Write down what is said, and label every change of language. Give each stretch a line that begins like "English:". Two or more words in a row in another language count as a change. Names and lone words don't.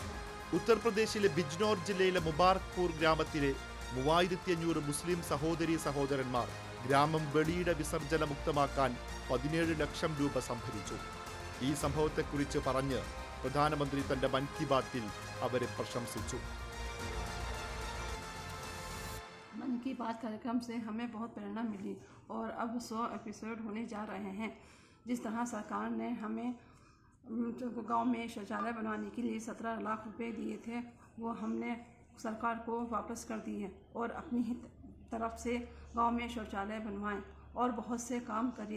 Malayalam: ഉത്തർപ്രദേശിലെ ബിജ്നോർ ജില്ലയിലെ മുബാറക്പൂർ ഗ്രാമത്തിലെ 3500 മുസ്ലിം സഹോദരീ സഹോദരന്മാർ ഗ്രാമം വെളിയിട വിസർജന മുക്തമാക്കാൻ 17 ലക്ഷം രൂപ സംഭരിച്ചു. ഈ സംഭവത്തെക്കുറിച്ച് പറഞ്ഞ് പ്രധാനമന്ത്രി തന്റെ മൻ കി ബാത്തിൽ അവരെ പ്രശംസിച്ചു.
Hindi: मन की बात कार्यक्रम से हमें बहुत प्रेरणा मिली और अब 100 एपिसोड होने जा रहे हैं। जिस तरह सरकार ने हमें गांव में शौचालय बनवाने के लिए 17 लाख रुपए दिए थे, वो हमने सरकार को वापस कर दिए और अपनी ही तरफ से गांव में शौचालय बनवाएं और बहुत से काम करें।